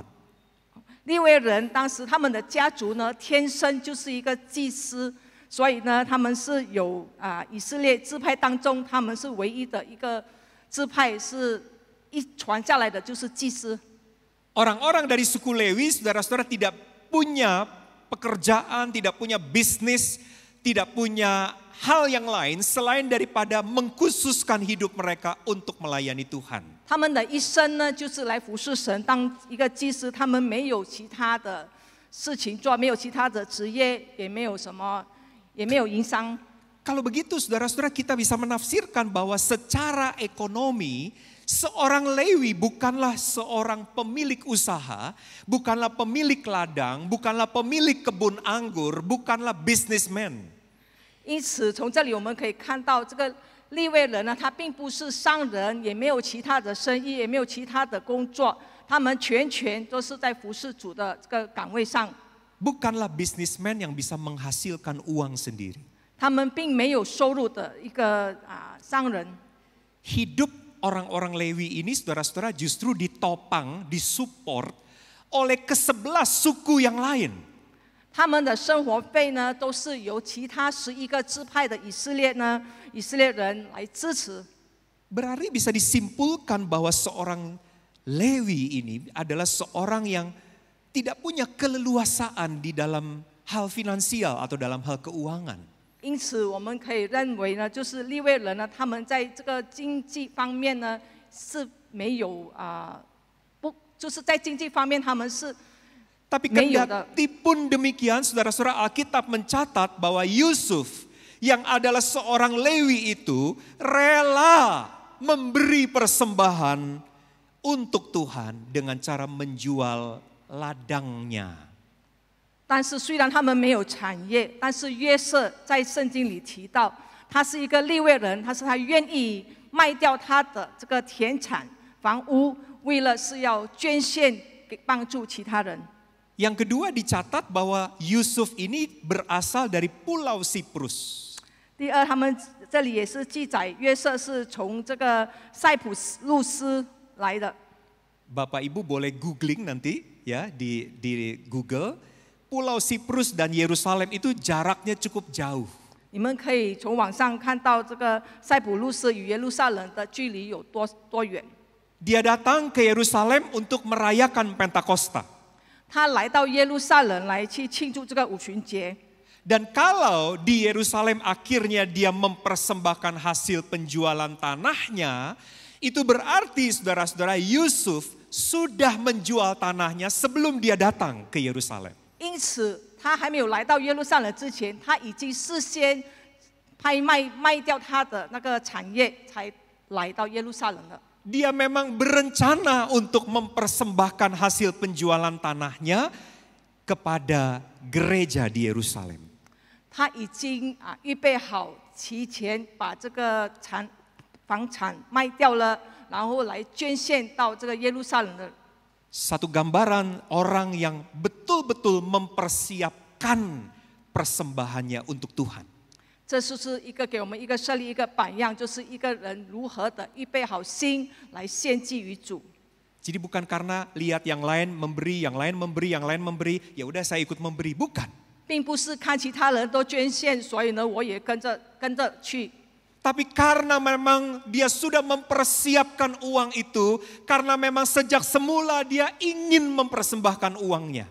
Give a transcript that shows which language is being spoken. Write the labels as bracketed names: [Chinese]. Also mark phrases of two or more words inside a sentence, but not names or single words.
[Chinese] 利未人当时他们的家族呢，天生就是一个祭司，所以呢，他们是有以色列支派当中，他们是唯一的一个支派是一传下来的就是祭司。 [Indonesian] Orang-orang dari suku Lewi, saudara-saudara, tidak punya pekerjaan, tidak punya bisnis, tidak punya hal yang lain selain daripada mengkhususkan hidup mereka untuk melayani Tuhan. [Chinese] 他们的一生呢，就是来服侍神，当一个祭司。他们没有其他的事情做，没有其他的职业，也没有什么，也没有营商。 [Indonesian] Kalau begitu saudara-saudara, kita bisa menafsirkan bahwa secara ekonomi seorang Lewi bukanlah seorang pemilik usaha, bukanlah pemilik ladang, bukanlah pemilik kebun anggur, bukanlah businessman. [Chinese] 因此，从这里我们可以看到，这个利未人呢，他并不是商人，也没有其他的生意，也没有其他的工作，他们全都是在服侍主的这个岗位上。 [Indonesian] Bukanlah businessman yang bisa menghasilkan uang sendiri. [Chinese] 他们并没有收入的一个商人。 [Indonesian] Hidup orang-orang Lewi ini, saudara-saudara, justru ditopang, disupport oleh ke-11 suku yang lain. [Chinese] 他们的生活费呢，都是由其他11个支派的以色列人来支持。 [Indonesian] Berarti bisa disimpulkan bahwa seorang Lewi ini adalah seorang yang tidak punya keleluasaan di dalam hal finansial atau dalam hal keuangan. [Chinese] 因此，我们可以认为呢，就是利未人呢，他们在这个经济方面呢是没有不，就是在经济方面他们是 [Indonesian] Tapi kendati pun demikian, saudara-saudara, Alkitab mencatat bahwa Yusuf yang adalah seorang Lewi itu rela memberi persembahan untuk Tuhan dengan cara menjual ladangnya. [Chinese] 但是虽然他们没有产业，但是约瑟在圣经里提到，他是一个利未人，他愿意卖掉他的这个田产、房屋，为了是要捐献给帮助其他人。 [Indonesian] Yang kedua dicatat bahwa Yusuf ini berasal dari Pulau Siprus. [Chinese] 第二，他们这里也是记载约瑟是从这个塞浦路斯来的。 [Indonesian] Bapak Ibu boleh googling nanti ya di Google. Pulau Siprus dan Yerusalem itu jaraknya cukup jauh. [Chinese] 你们可以从网上看到这个塞浦路斯与耶路撒冷的距离有多远。 [Indonesian] Dia datang ke Yerusalem untuk merayakan Pentakosta. [Chinese] 他来到耶路撒冷来去庆祝这个五旬节。 [Indonesian] Dan kalau di Yerusalem akhirnya dia mempersembahkan hasil penjualan tanahnya, itu berarti saudara-saudara Yusuf sudah menjual tanahnya sebelum dia datang ke Yerusalem. [Chinese] 因此，他还没有来到耶路撒冷之前，他已经事先卖掉他的那个产业，才来到耶路撒冷了。 [Indonesian] Dia memang berencana untuk mempersembahkan hasil penjualan tanahnya kepada gereja di Yerusalem. [Chinese] 他已经预备好，提前把这个房产卖掉了，然后来捐献到这个耶路撒冷的。 [Indonesian] Satu gambaran orang yang betul-betul mempersiapkan persembahannya untuk Tuhan. [Chinese] 这是一个给我们一个设立一个榜样，就是一个人如何的预备好心来献祭于主。 [Indonesian] Jadi bukan karena lihat yang lain memberi, yang lain memberi, yang lain memberi, ya udah saya ikut memberi, bukan. [Chinese] 并不是看其他人都捐献，所以呢我也跟着去。 [Indonesian] Tapi karena memang dia sudah mempersiapkan uang itu, karena memang sejak semula dia ingin mempersembahkan uangnya.